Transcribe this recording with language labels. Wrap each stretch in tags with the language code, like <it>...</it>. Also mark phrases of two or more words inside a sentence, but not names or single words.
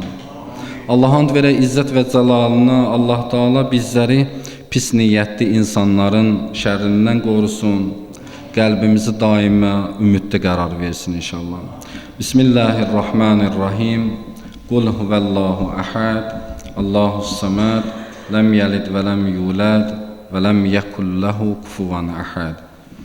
<az>Allahın verək izzət və cəlalına Allah Taala bizləri pis niyyətli insanların şərrindən qorusun. Qəlbimizi daima ümiddə qərar versin inşallah.</az> <ar>بسم الله الرحمن الرحيم. قل هو الله أحد الله الصمد. لم يلد ولم يولد ولم يكن له كفوا أحد.</ar>